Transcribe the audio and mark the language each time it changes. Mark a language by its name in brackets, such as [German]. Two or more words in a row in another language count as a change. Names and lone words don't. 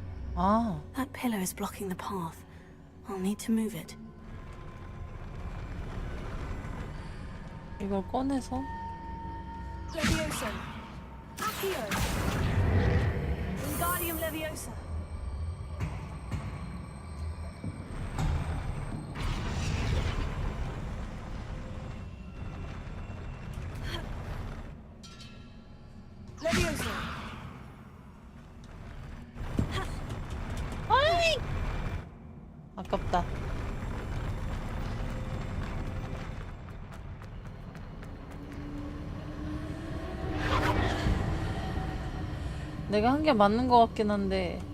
[Korean] 아. [English] That pillar is blocking the path. I'll need to move it. [Korean] 이걸 꺼내서 Leviosa. Accio. Wingardium Leviosa. Leviosa. 아이! 아깝다. 내가 한 게 맞는 것 같긴 한데.